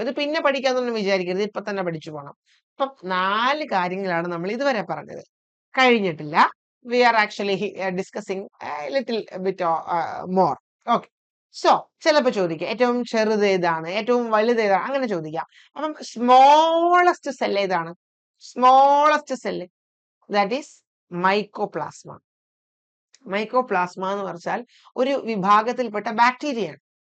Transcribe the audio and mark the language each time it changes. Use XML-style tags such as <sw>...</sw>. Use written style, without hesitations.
<ml>ഇത് പിന്നെ പഠിക്കാന്നൊന്നും വിചാരിക്കരുത്, ഇപ്പൊ തന്നെ പഠിച്ചു പോകണം. അപ്പൊ 4 കാര്യങ്ങളാണ് നമ്മൾ ഇതുവരെ പറഞ്ഞത്. കഴിഞ്ഞിട്ടില്ല.</ml> <en>We are actually discussing a little bit more. Okay.</en> <ml>So ചിലപ്പോൾ ചോദിക്കാം ഏറ്റവും ചെറുത് ഏതാണ്, ഏറ്റവും വലുത് ഏതാണ്, അങ്ങനെ ചോദിക്കാം. അപ്പം സ്മോളസ്റ്റ് സെൽ ഏതാണ്?</ml> <en>Smallest cell that is mycoplasma.</en> <ml>Mycoplasma എന്ന് പറഞ്ഞാൽ ഒരു വിഭാഗത്തിൽപ്പെട്ട ബാക്ടീരിയയാണ്.</ml>